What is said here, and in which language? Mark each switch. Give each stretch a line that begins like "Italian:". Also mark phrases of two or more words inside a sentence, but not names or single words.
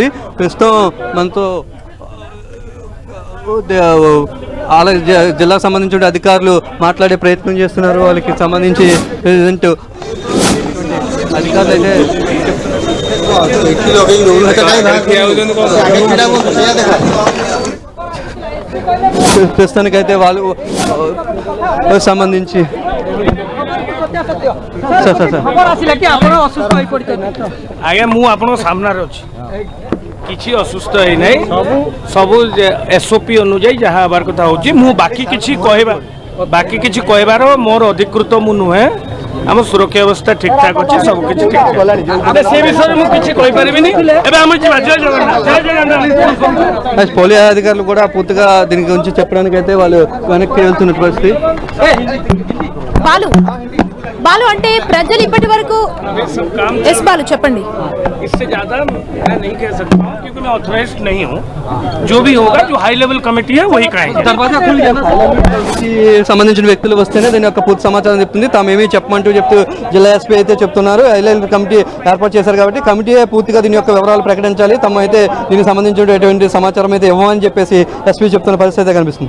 Telugu: ప్రస్తుతం మనతో జిల్లాకు సంబంధించిన అధికారులు మాట్లాడే ప్రయత్నం చేస్తున్నారు. వాళ్ళకి సంబంధించి ప్రెసిడెంట్ అధికారులు అయితే ప్రస్తుతానికైతే వాళ్ళు సంబంధించి
Odia: ଆଜ୍ଞା ମୁଁ ଆପଣଙ୍କ ସାମ୍ନାରେ ଅଛି, କିଛି ଅସୁସ୍ଥ ହେଇନାହିଁ। ସବୁ SOP ଅନୁଯାୟୀ ଯାହା ହେବାର କଥା ହେଉଛି। ମୁଁ ବାକି କିଛି କହିବାର ମୋର ଅଧିକୃତ ମୁଁ ନୁହେଁ। ଆମ ସୁରକ୍ଷା ବ୍ୟବସ୍ଥା ଠିକ୍ଠାକ୍ ଅଛି, ସବୁ କିଛି ଠିକ୍। ସେ ବିଷୟରେ ମୁଁ କିଛି କହିପାରିବିନି। ଏବେ ଆମେ ଯିବା। ଜୟ ଜଗନ୍ନାଥ।
Telugu: పోలీస్ అధికారులు కూడా పూర్తిగా దీని గురించి చెప్పడానికి అయితే వాళ్ళు వెనక్కి వెళ్తున్న పరిస్థితి. బాలు, అంటే ప్రజలు ఇప్పటి వరకు బాలు చెప్పండి.
Hindi: इससे ज़्यादा मैं नहीं कह सकता हूँ क्योंकि मैं ऑथराइज्ड नहीं हूँ। जो भी होगा, जो
English: high level committee
Hindi: है वही कहेंगे।
Telugu: సంబంధించిన వ్యక్తులు వస్తేనే దీని యొక్క పూర్తి సమాచారం చెప్తుంది. తామేమీ చెప్పమంటూ జిల్లా ఎస్పీ అయితే చెప్తున్నారు.
English: high level committee
Telugu: ఏర్పాటు చేశారు కాబట్టి కమిటీ పూర్తిగా దీని యొక్క వివరాలు ప్రకటించాలి. తమ అయితే దీనికి సంబంధించినటువంటి సమాచారం అయితే ఇవ్వమని చెప్పేసి ఎస్పీ చెప్తున్న పరిస్థితి అయితే కనిపిస్తుంది.